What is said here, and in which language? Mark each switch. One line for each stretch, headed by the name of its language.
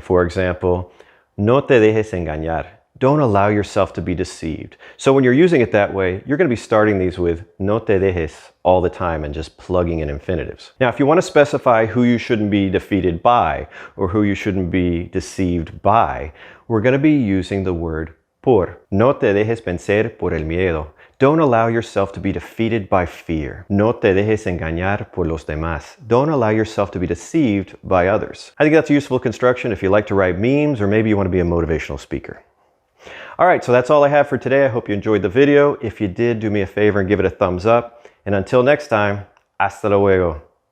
English: For example,
Spanish: no te dejes engañar.
English: Don't allow yourself to be deceived. So when you're using it that way, you're going to be starting these with
Spanish: no te dejes
English: all the time and just plugging in infinitives. Now, if you want to specify who you shouldn't be defeated by or who you shouldn't be deceived by, we're going to be using the word por.
Spanish: No te dejes vencer por el miedo.
English: Don't allow yourself to be defeated by fear.
Spanish: No te dejes engañar por los demás.
English: Don't allow yourself to be deceived by others. I think that's a useful construction if you like to write memes or maybe you want to be a motivational speaker. All right, so that's all I have for today. I hope you enjoyed the video. If you did, do me a favor and give it a thumbs up. And until next time,
Spanish: hasta luego.